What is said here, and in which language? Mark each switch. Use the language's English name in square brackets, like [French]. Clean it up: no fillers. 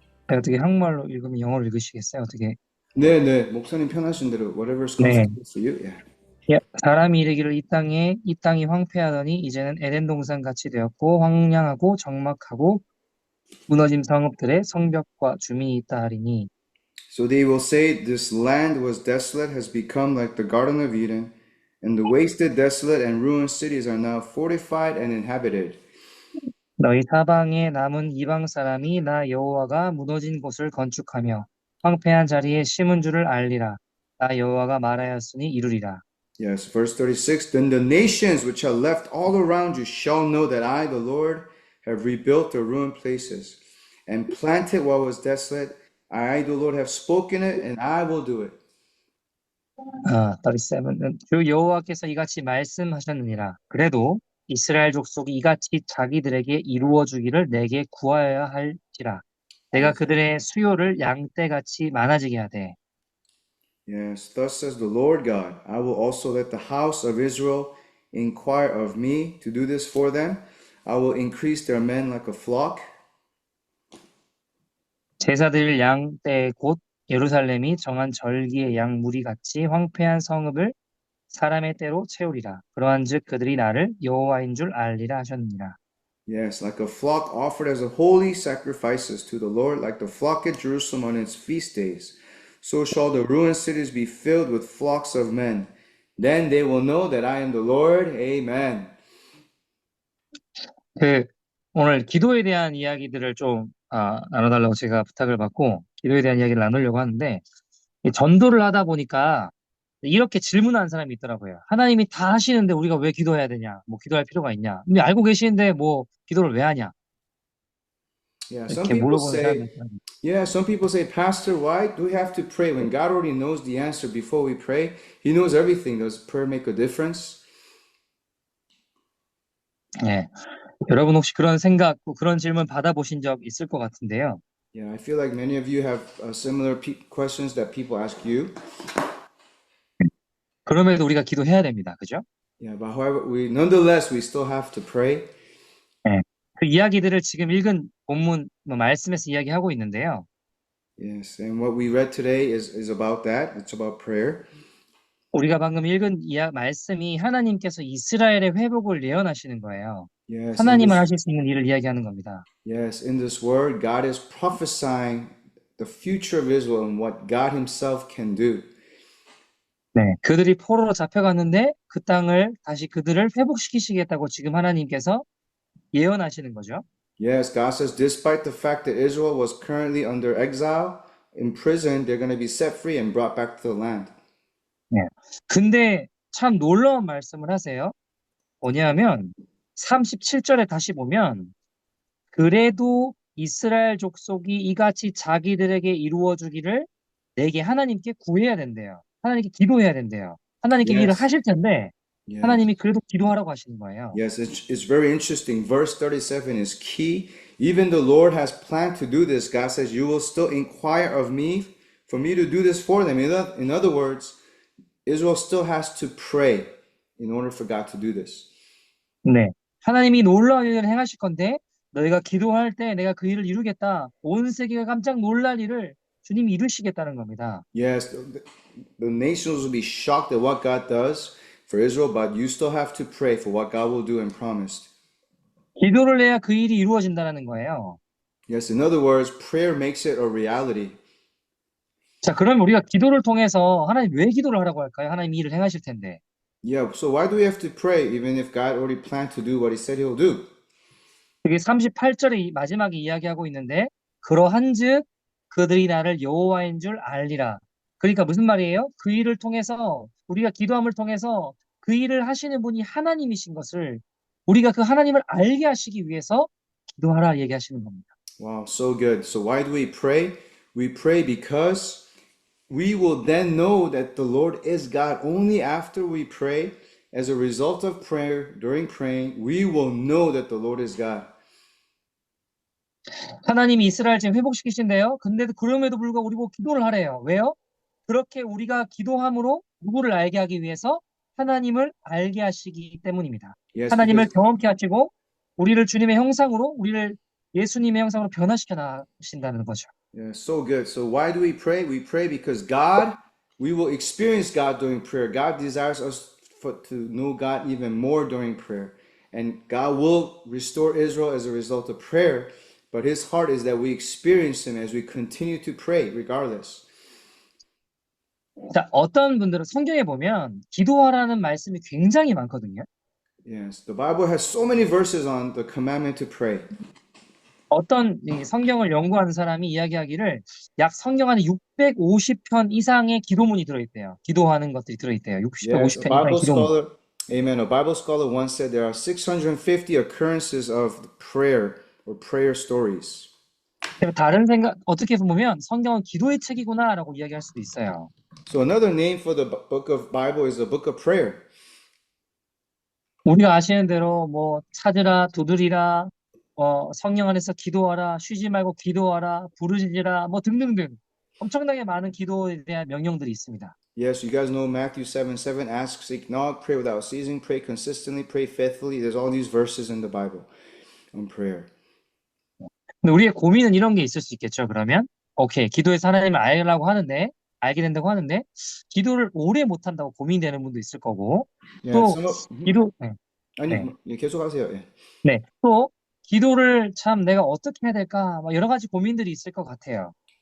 [Korean] 어떻게 한국말로 읽으면 영어로 읽으시겠어요? 어떻게? 네, 목사님 편하신 대로 [English] whatever's comfortable for you. Yeah. [Korean] 예, 사람이 이르기를 이 땅이 황폐하더니 이제는 에덴 동산 같이 되었고 황량하고 적막하고 무너진 성읍들의 성벽과 주민이 있다 하리니. [English] So they will say, this land was desolate, has become like the Garden of Eden, and the wasted, desolate, and ruined cities are now fortified and inhabited. [Korean] 너희 사방에 남은 이방 사람이 나 여호와가 무너진 곳을 건축하며 황폐한 자리에 심은 줄을 알리라. 나 여호와가 말하였으니 이루리라. [English] Yes, verse 36, then the nations which are left all around you shall know that I, the Lord, have rebuilt the ruined places and planted what was desolate. I, the Lord, have spoken it, and I will do it. 37. [Korean] 주 여호와께서 이같이 말씀하셨느니라. 그래도 이스라엘 족속이 이같이 자기들에게 이루어 주기를 내게 구하여야 할지라. 내가 그들의 수요를 양떼같이 많아지게 하되. [English] Yes, thus says the Lord God, I will also let the house of Israel inquire of me to do this for them. I will increase their men like a flock. [Korean] 제사 드릴 양 때 곧 예루살렘이 정한 절기의 양 무리 같이 황폐한 성읍을 사람의 때로 채우리라. 그러한즉 그들이 나를 여호와인 줄 알리라 하셨느니라. [English] Yes, like a flock offered as a holy sacrifices to the Lord, like the flock at Jerusalem on its feast days. So shall the ruined cities be filled with flocks of men. Then they will know that I am the Lord. Amen. [Korean] 오늘 기도에 대한 이야기들을 좀 나눠달라고 제가 부탁을 받고 기도에 대한 이야기를 나누려고 하는데 이 전도를 하다 보니까 이렇게 질문하는 사람이 있더라고요. 하나님이 다 하시는데 우리가 왜 기도해야 되냐? 뭐 기도할 필요가 있냐? 근데 알고 계시는데 뭐 기도를 왜 하냐? [English] Yeah, [Korean] 이렇게 물어보는 사람이 있더라고요. [English] some people say, Pastor, why do we have to pray when God already knows the answer before we pray? He knows everything. Does prayer make a difference? [Korean] 예. 여러분 혹시 그런 생각, 그런 질문 받아보신 적 있을 것 같은데요. [English] Yeah, I feel like many of you have similar questions that people ask you. [Korean] 그럼에도 우리가 기도해야 됩니다. 그죠? [English] Yeah, but however, nonetheless, we still have to pray. [Korean] 예. 그 이야기들을 지금 읽은 본문, 말씀에서 이야기하고 있는데요. [English] Yes, and what we read today is about that. It's about prayer. [Korean] 우리가 방금 읽은 말씀이 하나님께서 이스라엘의 회복을 예언하시는 거예요. [English] Yes, [Korean] 하나님은 하실 수 있는 일을 이야기하는 겁니다. [English] yes, in this word, God is prophesying the future of Israel and what God Himself can do. [Korean] 네, 그들이 포로로 잡혀갔는데 그 땅을 다시 그들을 회복시키시겠다고 지금 하나님께서 예언하시는 거죠. [English] Yes, God says, despite the fact that Israel was currently under exile, in prison, they're going to be set free and brought back to the land. [Korean] 네. 근데 참 놀라운 말씀을 하세요. 뭐냐면 37절에 다시 보면 그래도 이스라엘 족속이 이같이 자기들에게 이루어 주기를 내게 하나님께 구해야 된대요. 하나님께 기도해야 된대요. 하나님께 일을 [English] Yes. [Korean] 하실 텐데 [English] Yes. [Korean] 하나님이 그래도 기도하라고 하시는 거예요. [English] Yes, it's very interesting. Verse 37 is key. Even the Lord has planned to do this. God says, you will still inquire of me for me to do this for them. In other words, Israel still has to pray in order for God to do this. [Korean] 네. 하나님이 놀라운 일을 행하실 건데 너희가 기도할 때 내가 그 일을 이루겠다. 온 세계가 깜짝 놀랄 일을 주님이 이루시겠다는 겁니다. [English] Yes, the nations will be shocked at what God does for Israel, but you still have to pray for what God will do and promised. [Korean] 기도를 해야 그 일이 이루어진다는 거예요. [English] Yes, in other words, prayer makes it a reality. [Korean] 자, 그럼 우리가 기도를 통해서 하나님 왜 기도를 하라고 할까요? 하나님 일을 행하실 텐데. [English] Yeah, so why do we have to pray even if God already planned to do what He said He'll do? [Korean] 그게 38절의 마지막에 이야기하고 있는데 그러한즉 그들이 나를 여호와인 줄 알리라. 그러니까 무슨 말이에요? 그 일을 통해서 우리가 기도함을 통해서 그 일을 하시는 분이 하나님이신 것을 우리가 그 하나님을 알게 하시기 위해서 기도하라 얘기하시는 겁니다. [English] Wow, so good. So why do we pray? We pray because we will then know that the Lord is God. Only after we pray, as a result of prayer, during praying, we will know that the Lord is God. [Korean] 하나님이 이스라엘 지금 회복시키신대요. 근데도 그럼에도 불구하고 우리 보고 기도를 하래요. 왜요? 그렇게 우리가 기도함으로 누구를 알게 하기 위해서 하나님을 알게 하시기 때문입니다. [English] Yes, [Korean] 하나님을 [English] because, [Korean] 경험케 하시고 우리를 주님의 형상으로 우리를 예수님의 형상으로 변화시켜 나신다는 거죠. [English] yeah, so good. So why do we pray? We pray because God, we will experience God during prayer. God desires us to know God even more during prayer. And God will restore Israel as a result of prayer. But His heart is that we experience Him as we continue to pray, regardless. [Korean] 자, 어떤 분들은 성경에 보면 기도하라는 말씀이 굉장히 많거든요. [English] Yes, the Bible has so many verses on the commandment to pray. [Korean] 어떤 이 성경을 연구하는 사람이 이야기하기를 약 성경 안에 650편 이상의 기도문이 들어있대요. 기도하는 것들이 들어있대요. [English] Yes, a [Korean] 650편 이상의 [English] Bible [Korean] 기도문. [English] scholar, amen. A Bible scholar once said there are 650 occurrences of prayer or prayer stories. [Korean] 다른 생각, 어떻게 보면 성경은 기도의 책이구나라고 이야기할 수도 있어요. [English] So another name for the book of Bible is the book of prayer. [Korean] 우리가 아시는 대로 뭐 찾으라, 두드리라, 성령 안에서 기도하라, 쉬지 말고 기도하라, 부르짖으라, 뭐 등등등 엄청나게 많은 기도에 대한 명령들이 있습니다. [English] Yes, you guys know Matthew 7:7. Ask, seek, knock, pray without ceasing, pray consistently, pray faithfully. There's all these verses in the Bible. on prayer. [Korean] 근데 우리의 고민은 이런 게 있을 수 있겠죠. 그러면 오케이, 기도에서 하나님을 알게 된다고 하는데 기도를 오래 못 한다고 고민되는 분도 있을 거고 [English] Yeah, [Korean] 또 [English] some of, [Korean] 기도 네, 아니, 네, 예, 계속하세요. 예. 네. 또 기도를 참 내가 어떻게 해야 될까? 막 여러 가지 고민들이 있을 것 같아요.